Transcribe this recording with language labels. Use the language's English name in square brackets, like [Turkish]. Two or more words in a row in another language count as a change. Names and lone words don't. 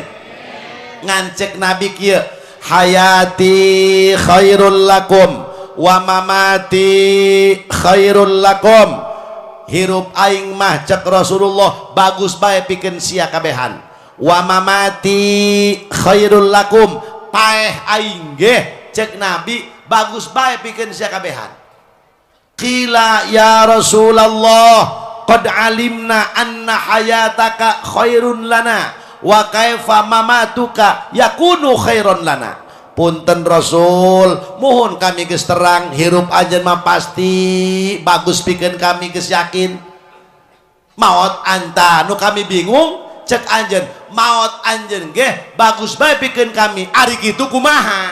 [Sundanese] Ngancek nabi kieu [Arabic] حياتي خير لكم ومماتي خير لكم. [Sundanese] Hirup aing mah cek Rasulullah bagus bae pikeun sia kabehan. [Arabic] ومماتي خير لكم [Sundanese] paeh aing ge cek nabi bagus bae pikeun sia kabehan. [Arabic] قيل يا رسول الله قد علمنا أن حياتك خير لنا وكيف مماتك يكون خيرا لنا. [Sundanese] Punten Rasul mohon kami geus terang hirup ajen mah pasti bagus pikeun kami geus yakin. Maot anta nu kami bingung cek anjen maot anjen ge bagus bae pikeun kami ari kitu kumaha.